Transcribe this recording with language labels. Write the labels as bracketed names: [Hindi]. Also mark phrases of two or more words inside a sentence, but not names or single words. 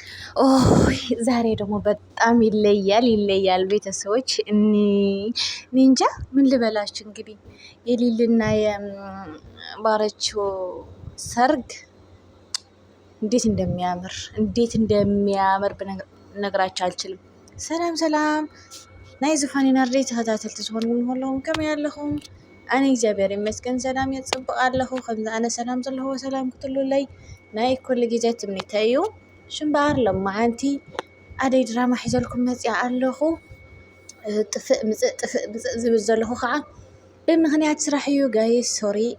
[Amharic] ዛሬ ደግሞ በጣም ይለያል ቤተሰቦች። እንጃ ምን ልበላችሁ እንግዲህ የሊልና የባረቾ ሰርግ እንዴት እንደሚያምር ብነግራችሁ አልችልም። [Tigrinya] ሰላም ናይ ዝፋን ናርዴ ተኸታተልቲ ዝኾንኩም ሁሉም ከመይ ኣለኹም? ኣነ እግዚአብሔር ይመስገን ሰላም የጽብቕ ኣለኹ። ከምዚ ኣነ ሰላም ዘለኹ ሰላም ክትሉለይ ናይ ኩሉ ግዜ ትምኒተይ እዩ። ሽምባር ሎማዓንቲ ኣደይ ድራማ ሒዘልኩም መፅኣ ኣለኹ። ጥፍእ ምፅእ ዝብል ዘለኹ ከዓ ብምክንያት ስራሕ እዩ [English] guys sorry